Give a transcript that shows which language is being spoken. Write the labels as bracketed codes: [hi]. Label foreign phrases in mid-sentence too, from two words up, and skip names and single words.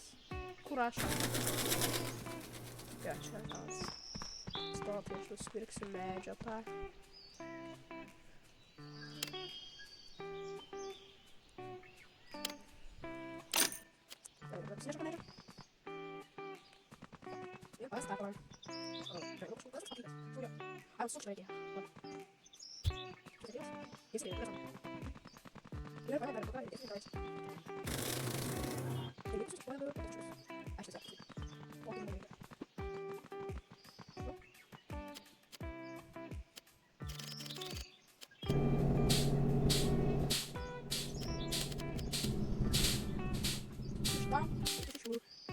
[lt] Kur aš? Jo, čia metalas. Stop, aš nusipirksiu medžio tą. Dabar apsinešu medžio. Ir pastatom. [ru] А, вот слушай, вот. Что ты делаешь? Если я я понял, пока если давайте. Я не слушаю, понял, это что? А сейчас я. Вот и говорю. Что? Чуть-чуть.